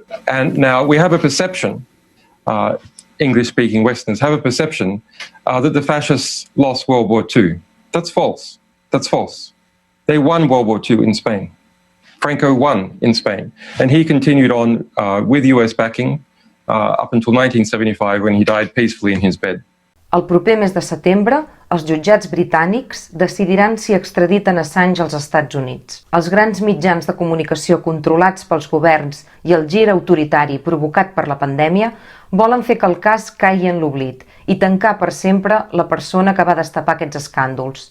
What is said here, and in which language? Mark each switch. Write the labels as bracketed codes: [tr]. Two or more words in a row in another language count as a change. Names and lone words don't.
[en] And now we have a perception, English-speaking Westerners have a perception that the fascists lost World War II. That's false. That's false. They won World War II in Spain. Franco won in Spain, and he continued on with US backing up until 1975 when he died peacefully in his bed. [ca] El proper mes de setembre, els jutjats britànics decidiran si extraditen Assange als Estats Units. Els grans mitjans de comunicació controlats pels governs i el gir autoritari provocat per la pandèmia volen fer que el cas caigui en l'oblit i tancar per sempre la persona que va destapar aquests escàndols.